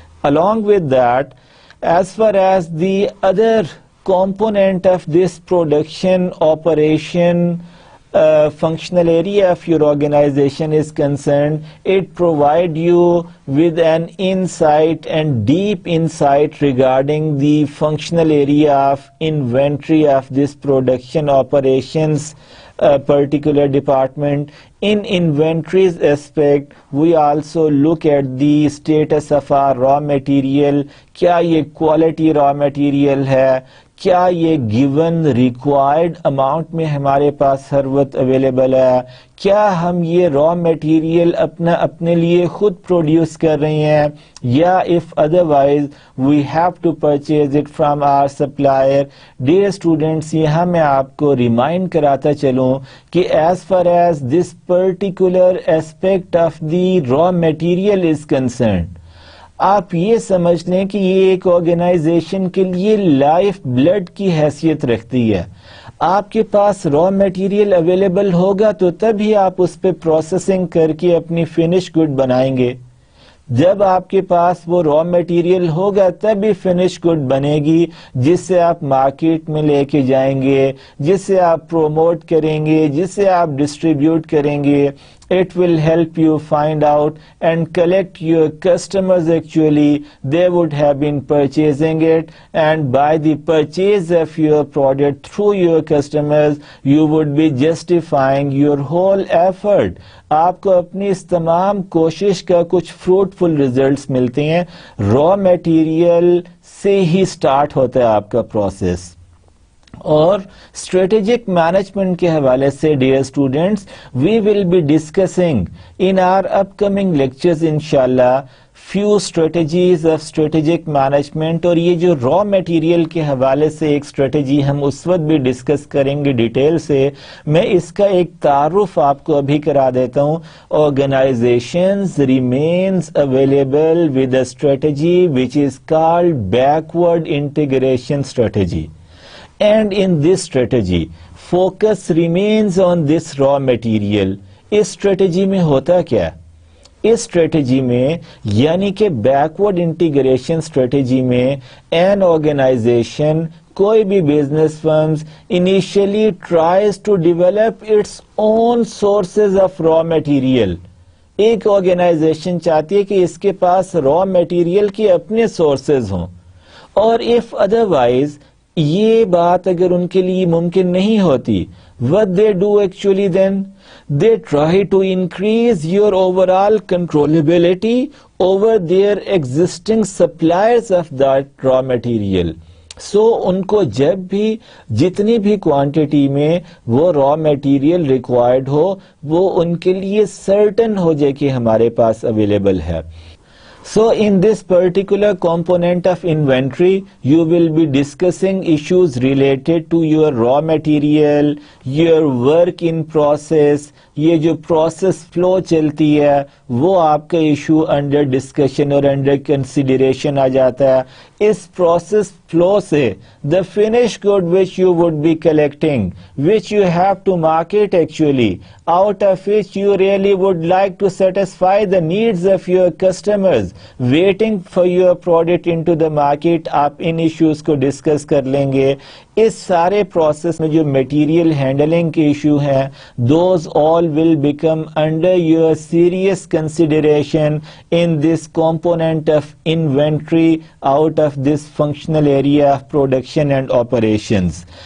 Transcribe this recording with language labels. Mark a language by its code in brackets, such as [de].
[en] Along with that, as far as the other component of this production operation functional area of your organization is concerned, it provides you with an insight and deep insight regarding the functional area of inventory of this production operations particular department. In inventories aspect, we also look at the status of our raw material. [ur] کیا یہ quality raw material ہے؟ کیا یہ given required amount میں ہمارے پاس ہر وقت available ہے؟ کیا ہم یہ را میٹیریل اپنے لیے خود پروڈیوس کر رہے ہیں، یا [en] if otherwise we have to purchase it from our supplier. Dear students، [ur] یہاں میں آپ کو ریمائنڈ کراتا چلوں کہ [en] as far as this particular aspect of the raw material is concerned، [ur] آپ یہ سمجھ لیں کہ یہ ایک آرگنائزیشن کے لیے لائف بلڈ کی حیثیت رکھتی ہے. آپ کے پاس را میٹیریل اویلیبل ہوگا تو تبھی آپ اس پہ پروسیسنگ کر کے اپنی فنش گڈ بنائیں گے. جب آپ کے پاس وہ را میٹیریل ہوگا تبھی فنش گڈ بنے گی، جس سے آپ مارکیٹ میں لے کے جائیں گے، جس سے آپ پروموٹ کریں گے، جس سے آپ ڈسٹریبیوٹ کریں گے. [en] It will help you find out and collect your customers. Actually, they would have been purchasing it, and by the purchase of your product through your customers, you would be justifying your whole effort. [ur] آپ کو اپنی اس تمام کوشش کا کچھ fruit فل results ملتے ہیں. Raw material سے ہی سٹارٹ ہوتا ہے آپ کا پروسیس. اور اسٹریٹجک مینجمنٹ کے حوالے سے [en] Dear students we will be discussing in our upcoming lectures انشاءاللہ few strategies of strategic management. [ur] اور یہ جو را میٹیریل کے حوالے سے ایک اسٹریٹجی ہم اس وقت بھی ڈسکس کریں گے ڈیٹیل سے. میں اس کا ایک تعارف آپ کو ابھی کرا دیتا ہوں. [en] Organisations remains available with a strategy which is called backward integration strategy. And in this strategy, focus remains on this raw material. [ur] اس strategy میں ہوتا کیا ہے؟ اس strategy میں یعنی کہ [en] backward integration strategy میں an organization کوئی بھی business firms initially tries to develop its own sources of raw material. [ur] ایک organization چاہتی ہے کہ اس کے پاس raw material کے اپنے sources ہوں. اور if otherwise یہ بات اگر ان کے لیے ممکن نہیں ہوتی, [en] what they do actually then? They try to increase your overall controllability over their existing suppliers of that raw material. [ur] So ان کو جب بھی جتنی بھی کوانٹٹی میں وہ را میٹیریل ریکوائرڈ ہو وہ ان کے لیے سرٹن ہو جائے کہ ہمارے پاس اویلیبل ہے. [en] So in this particular component of inventory, you will be discussing issues related to your raw material, your work in process. [ur] یہ جو process flow چلتی ہے وہ آپ کا ایشو انڈر ڈسکشن اور انڈر کنسیڈریشن آ جاتا ہے. اس process flow سے [en] the finished good which you would be collecting, which you have to market actually, out of which you really would like to satisfy the needs of your customers waiting for your product into the market. [ur] آپ ان issues کو discuss کر لیں گے. اس سارے process میں جو material handling کے issue ہیں [en] Those all will become under your serious consideration in this component of inventory out of this functional area of production and operations.